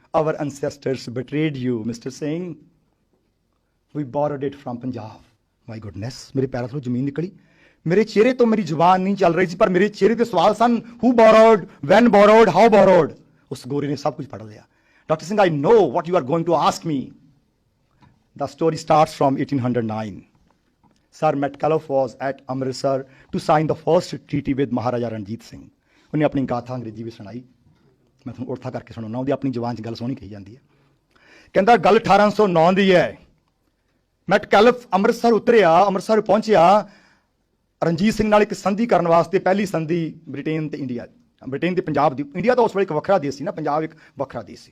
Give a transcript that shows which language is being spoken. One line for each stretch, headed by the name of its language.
English: Our ancestors betrayed you, Mr. Singh. We borrowed it from Punjab. My goodness,
Punjabi: ਮੇਰੇ ਪੈਰਾਂ ਤੋਂ ਜ਼ਮੀਨ ਨਿਕਲੀ। ਮੇਰੇ ਚਿਹਰੇ ਤੋਂ ਮੇਰੀ ਜ਼ੁਬਾਨ ਨਹੀਂ ਚੱਲ ਰਹੀ ਸੀ, ਪਰ ਮੇਰੇ ਚਿਹਰੇ ਤੇ ਸਵਾਲ ਸਨ,
English: who borrowed, when borrowed, how borrowed।
Punjabi: ਉਸ ਗੋਰੇ ਨੇ ਸਭ ਕੁਝ ਪੜ੍ਹ ਲਿਆ।
English: Doctor Singh, I know what you are going to ask me. The story starts from 1809. Sir Metcalfe was at Amritsar to sign the first treaty with Maharaja Ranjit Singh.
Punjabi: ਉਹਨੇ ਆਪਣੀ ਗਾਥਾ ਅੰਗਰੇਜ਼ੀ ਵਿੱਚ ਸੁਣਾਈ। ਮੈਂ ਤੁਹਾਨੂੰ ਉਰਥਾ ਕਰਕੇ ਸੁਣਾਉਣਾ, ਉਹਦੀ ਆਪਣੀ ਜ਼ੁਬਾਨ 'ਚ ਗੱਲ ਸੋਹਣੀ ਕਹੀ ਜਾਂਦੀ ਹੈ। ਕਹਿੰਦਾ ਗੱਲ 1809 ਦੀ ਹੈ। ਮੈਟਕੈਲਫ ਅੰਮ੍ਰਿਤਸਰ ਉਤਰਿਆ, ਅੰਮ੍ਰਿਤਸਰ ਪਹੁੰਚਿਆ ਰਣਜੀਤ ਸਿੰਘ ਨਾਲ ਇੱਕ ਸੰਧੀ ਕਰਨ ਵਾਸਤੇ। ਪਹਿਲੀ ਸੰਧੀ ਬ੍ਰਿਟੇਨ ਤੇ ਇੰਡੀਆ, ਬ੍ਰਿਟੇਨ ਤੇ ਪੰਜਾਬ ਦੀ। ਇੰਡੀਆ ਤਾਂ ਉਸ ਵੇਲੇ ਇੱਕ ਵੱਖਰਾ ਦੇਸ਼ ਸੀ ਨਾ, ਪੰਜਾਬ ਇੱਕ ਵੱਖਰਾ ਦੇਸ਼ ਸੀ।